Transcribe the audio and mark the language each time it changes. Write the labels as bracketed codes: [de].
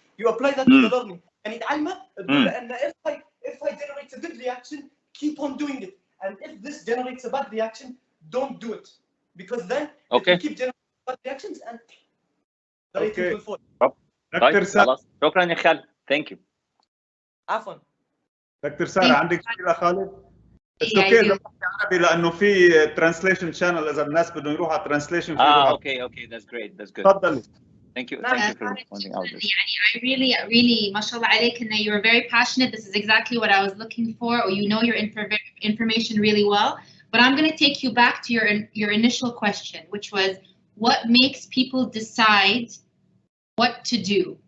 [en] You apply that to the learning, and [ar] يتعلمه تقول له ان [en] if I generate a good reaction, keep on doing it, and if this generates a bad reaction, don't do it, because then it will keep generating bad reactions and the rating will fall. [ar] طيب خلاص شكرا يا خالد. [en] Thank you. [ar] عفوا. دكتور سارة عندك شيء لخالد؟ بس اوكي اذا بحكي عربي لانه في ترانسليشن شانل اذا الناس بدهم يروحوا على ترانسليشن في [en] Okay that's great. [ar] تفضلي. [en] Thank you for pointing out this. I really mashallah عليك and you're very passionate. This is exactly what I was looking for, or you know your information really well. But I'm going to take you back to your initial question, which was what makes people decide what to do.